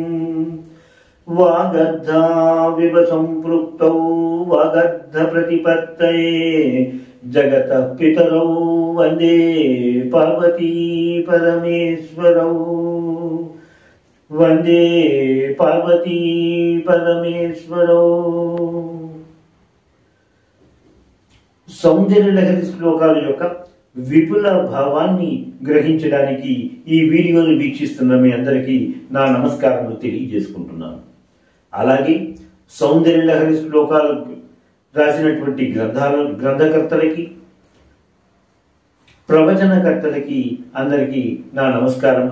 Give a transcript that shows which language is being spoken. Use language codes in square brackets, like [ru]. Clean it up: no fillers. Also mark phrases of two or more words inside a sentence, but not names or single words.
[sa] वागर्धाविव सम्पृक्तौ वागर्धप्रतिपत्तये जगतः पितरौ वन्दे पार्वती परमेश्वरौ। वंदे पार्वती परमेश्वरो। [te] సౌందర్యలహరి శ్లోకాల యొక్క విపుల భావాన్ని గ్రహించడానికి ఈ వీడియోను వీక్షిస్తున్న మీ అందరికీ నా నమస్కారాలు తెలియజేసుకుంటున్నాను. అలాగే సౌందర్యలహరి శ్లోకాలకు రాసినటువంటి గ్రంథకర్తలకి ప్రవచనకర్తలకి అందరికీ నా నమస్కారములు